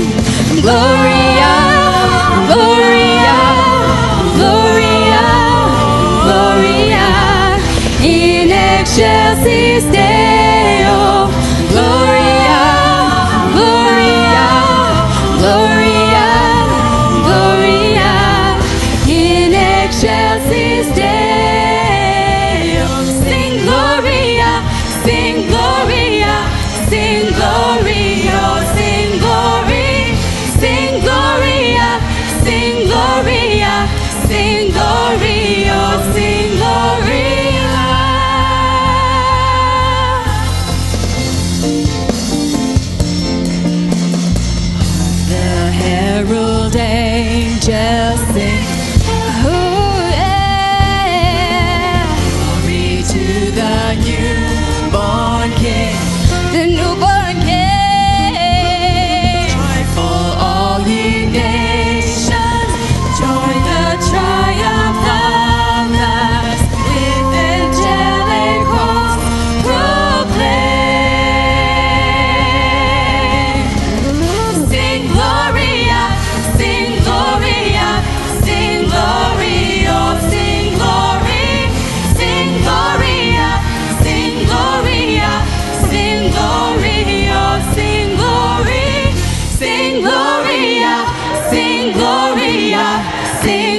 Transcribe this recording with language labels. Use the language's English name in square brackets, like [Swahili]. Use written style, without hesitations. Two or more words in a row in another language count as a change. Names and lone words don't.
[Latin] Gloria, Gloria, Gloria, Gloria, in excelsis Deo. Gloria, Gloria, Gloria, Gloria, in excelsis Deo. [English] Sing Gloria, sing Gloria, sing glory, sing Gloria, sing Gloria, sing Gloria, sing Gloria. The herald angels sing, oh yeah, glory to the newborn King, the newborn King. Joyful all ye nations, join the triumph of us, with angelic hosts proclaim. Sing Gloria, sing Gloria, sing Gloria, sing glory, sing Gloria, sing Gloria, sing Gloria, sing glory, sing Gloria, sing Gloria, sing